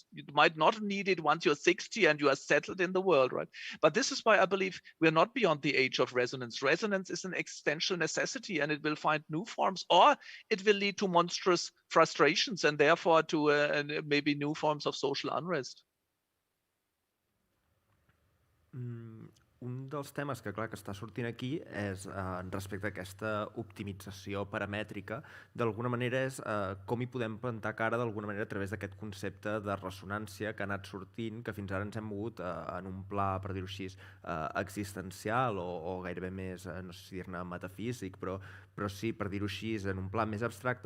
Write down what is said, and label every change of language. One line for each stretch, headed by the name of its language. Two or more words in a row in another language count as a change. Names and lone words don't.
English: You might not need it once you're 60 and you are settled in the world, right? But this is why I believe we're not beyond the age of resonance. Resonance is an existential necessity, and it will find new forms, or it will lead to monstrous frustrations and therefore to maybe new forms of social unrest.
Catalan: Un dels temes que, clar, que està sortint aquí és respecte a aquesta optimització paramètrica. D'alguna manera és com hi podem plantar cara d'alguna manera a través d'aquest concepte de ressonància que ha anat sortint, que fins ara ens hem mogut en un pla, per dir-ho així, existencial o gairebé més, no sé si dir-ne metafísic, però sí, per dir-ho així, en un pla més abstracte.